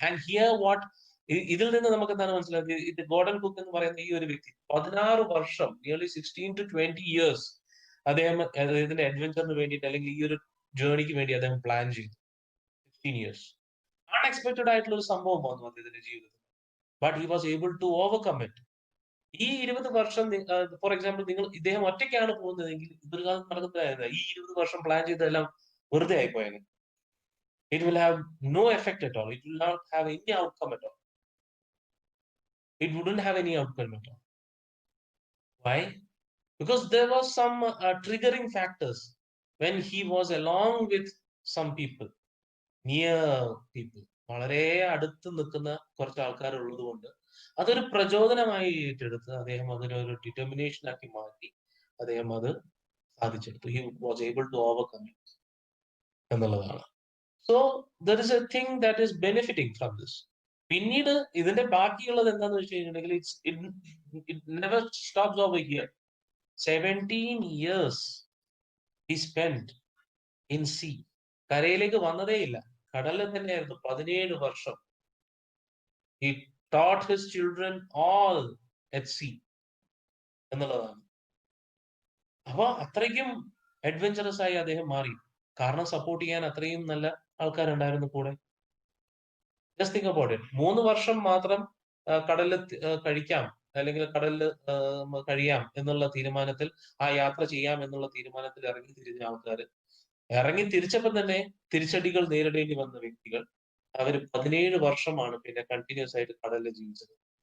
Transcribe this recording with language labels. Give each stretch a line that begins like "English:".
English: and here what,
Malayalam: ഇതിൽ നിന്ന് നമുക്ക് എന്താണ് മനസ്സിലായത്? ഇത് ഗോർഡൻ കുക്ക് എന്ന് പറയുന്ന ഈ ഒരു വ്യക്തി 16 വർഷം,
English: nearly 16 to 20 years
Malayalam: ഇതിന്റെ അഡ്വെഞ്ചറിന് വേണ്ടിയിട്ട്, അല്ലെങ്കിൽ ഈ ഒരു ജേർണിക്ക് വേണ്ടി അദ്ദേഹം പ്ലാൻ ചെയ്തു. 16 years അൺഎക്സ്പെക്ടഡ് ആയിട്ടുള്ള ഒരു സംഭവം വന്നു അദ്ദേഹത്തിന്റെ ജീവിതത്തിൽ.
English: But he was able to overcome it.
Malayalam: ഈ 20 വർഷം, ഫോർ എക്സാമ്പിൾ, ഇദ്ദേഹം ഒറ്റയ്ക്കാണ് പോകുന്നതെങ്കിൽ ഇതൊരു കാലം നടക്കുന്നതായിരുന്നു. ഈ 20 വർഷം പ്ലാൻ ചെയ്തതെല്ലാം വെറുതെ ആയിപ്പോയത്.
English: It will have no effect at all. It will not have any outcome at all. It wouldn't have any outcome at all. Why? Because there was some triggering factors when he was along with some people, near people.
Malayalam: വളരെ അടുത്ത് നിൽക്കുന്ന കുറച്ച് ആൾക്കാർ ഉള്ളത് കൊണ്ട് അതൊരു പ്രചോദനമായി ഏറ്റെടുത്ത് അദ്ദേഹം അതിനൊരു ഡിറ്റർമിനേഷൻ ആക്കി മാറ്റി അദ്ദേഹം അത് സാധിച്ചെടുത്തു.
English: he was able to overcome it
Malayalam: എന്നുള്ളതാണ്.
English: So there is a thing that is benefiting from this.
Malayalam: പിന്നീട് ഇതിന്റെ ബാക്കിയുള്ളത് എന്താന്ന് വെച്ച് കഴിഞ്ഞിട്ടുണ്ടെങ്കിൽ,
English: It never stops over here. 17 years he spent in sea.
Malayalam: കരയിലേക്ക് വന്നതേ ഇല്ല, കടലിൽ തന്നെയായിരുന്നു 17 വർഷം.
English: He taught his children all at sea
Malayalam: എന്നുള്ളതാണ്. അപ്പൊ അത്രയ്ക്കും അഡ്വെഞ്ചറസ് ആയി അദ്ദേഹം മാറി. കാരണം സപ്പോർട്ട് ചെയ്യാൻ അത്രയും നല്ല ആൾക്കാരുണ്ടായിരുന്നു കൂടെ.
English: Just think about it.
Malayalam: 3 വർഷം മാത്രം കടലിൽ കഴിക്കാം, അല്ലെങ്കിൽ കടലിൽ കഴിയാം എന്നുള്ള തീരുമാനത്തിൽ, ആ യാത്ര ചെയ്യാം എന്നുള്ള തീരുമാനത്തിൽ ഇറങ്ങി തിരിഞ്ഞ ആൾക്കാർ, ഇറങ്ങി തിരിച്ചപ്പോൾ തന്നെ തിരിച്ചടികൾ നേരിടേണ്ടി വന്ന വ്യക്തികൾ, അവർ 17 വർഷമാണ് പിന്നെ കണ്ടിന്യൂസ് ആയിട്ട് കടലിൽ ജീവിച്ചത്.